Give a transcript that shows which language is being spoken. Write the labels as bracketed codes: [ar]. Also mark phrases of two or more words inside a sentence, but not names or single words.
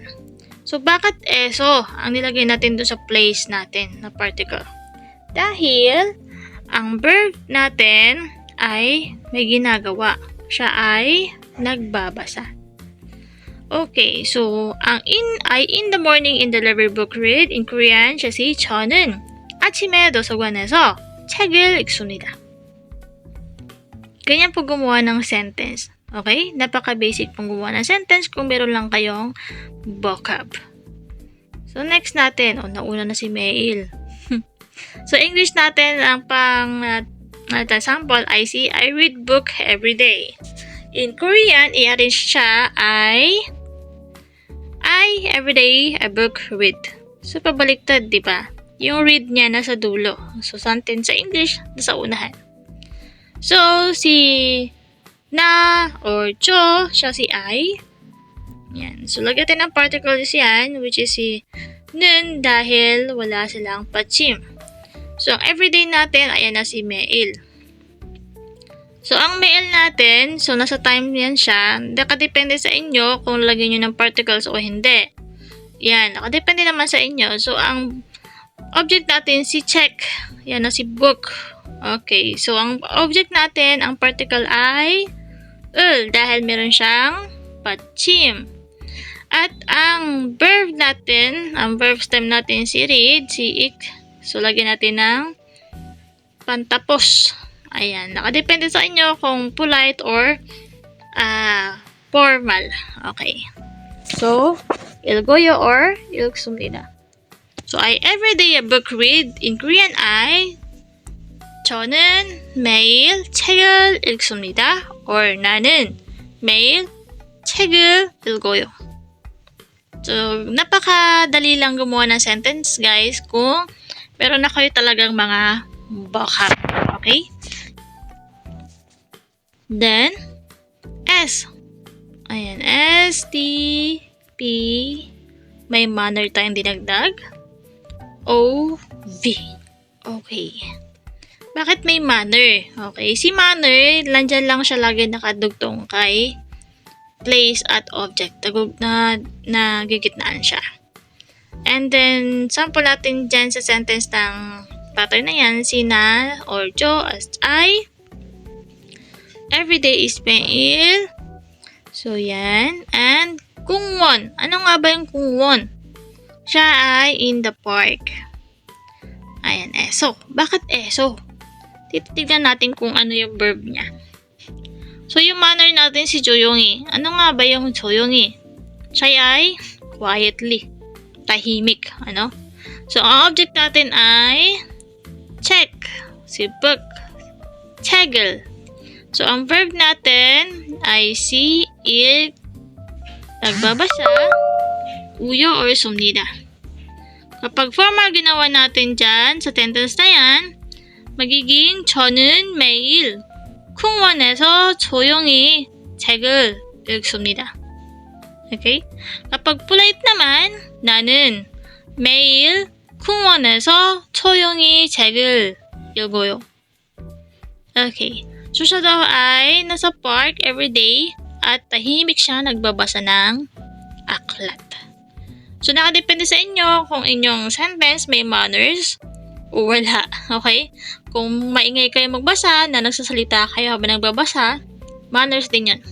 [tl] So, bakit eso ang nilagay natin doon sa place natin na particle? Dahil, ang verb natin ay may ginagawa. Siya ay nagbabasa. Okay, so ang [en] in the morning in the library book read in Korean [tl] siya si [ko] 저는 아침에 도서관에서 책을 읽습니다. [tl] Ganyan po gumawa ng sentence. Okay? Napaka-basic pong gumawa ng sentence kung meron lang kayong vocab. So, next natin. Nauna na si Mail. So, English natin, ang pang sample ay si [en] I read book every day. [tl] In Korean, i-arrange siya [en] I everyday a book read. [tl] So, pabaliktad, di ba? Yung read niya nasa dulo. So, sentence sa English, nasa unahan. So, si na or cho, siya si I. Yan. So, lagyan natin ng particles yan, which is si nun dahil wala silang patchim. So, ang everyday natin, ayan na si Mail. So, ang mail natin, so nasa time yan siya. Nakadepende sa inyo kung lagyan nyo ng particles o hindi. Yan, nakadepende naman sa inyo. So, ang object natin si check. Yan na si book. Okay, so ang object natin, ang particle ay dahil meron siyang patchim. At ang verb natin, ang verb stem natin si read, si ik. So, lagyan natin ng pantapos. Ayan, nakadepende sa inyo kung [en] polite or formal. [tl] Okay. So, ilgoyo or ilgsumnida. [en] So, I everyday a book read. In Korean [ko] ay 저는 매일 책을 읽습니다. Or 나는 매일 책을 읽어요. [tl] So, napakadali lang gumawa ng sentence, guys, kung meron na kayo talagang mga vocab. Okay? Then, S. Ayan, S, T, P. May manner tayong dinagdag. O, V. Okay. Bakit may manner? Okay, si manner, landyan lang siya lagi nakadugtong kay place at object. Na gigitnaan siya. And then, sample natin dyan sa sentence ng pattern na yan, si na or jo as I. Everyday is mail. So, yan. And, kungwon. Ano nga ba yung kungwon? Siya ay [en] in the park. [tl] Ayan, eso. Bakit eso? Titignan natin kung ano yung verb niya. So, yung manner natin si 조용히. Ano nga ba yung 조용히? Siya ay quietly. Tahimik. Ano? So, ang object natin ay check. Si book. 책을. So, ang verb natin ay si il. Nagbabasa. Uyo or sumnida. Kapag formal ginawa natin dyan sa sentence na yan, magiging [ko] 저는 매일 쿵원에서 조용히 책을 읽습니다. [tl] Okay? Kapag polite naman, [ko] 나는 매일 쿵원에서 조용히 책을 읽어요. [tl] Okay. So, siya daw ay nasa park everyday at tahimik siya nagbabasa ng aklat. So, nakadepende sa inyo kung inyong sentence may manners o wala. Okay? Kung maingay kayo magbasa na nagsasalita kayo habang nagbabasa, manners din yan.